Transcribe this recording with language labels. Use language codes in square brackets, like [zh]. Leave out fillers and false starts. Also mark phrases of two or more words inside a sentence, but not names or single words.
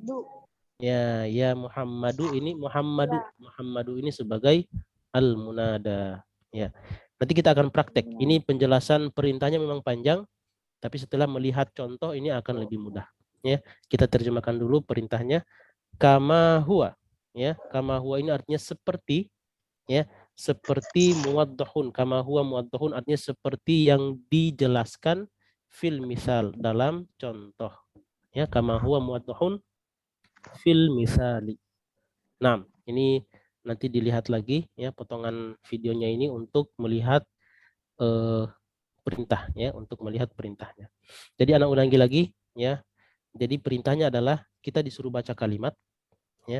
[id] Ya Muhammadu, ini Muhammadu ini sebagai al-munada. Ya. Nanti kita akan praktek. Ini penjelasan perintahnya memang panjang, tapi setelah melihat contoh ini akan lebih mudah. Ya, kita terjemahkan dulu perintahnya. [ar] كما هو. [id] Ya, [ar] كما هو [id] ini artinya seperti. Ya, seperti muwaddahun. [ar] كما هو موضح [id] artinya seperti yang dijelaskan [ar] في المثال, [id] dalam contoh. [ar] يا كما هو موضح في المثال. [id] Nah, ini nanti dilihat lagi ya potongan videonya ini untuk melihat perintah ya, untuk melihat perintahnya. Jadi anak ulangi lagi ya. Jadi perintahnya adalah kita disuruh baca kalimat ya.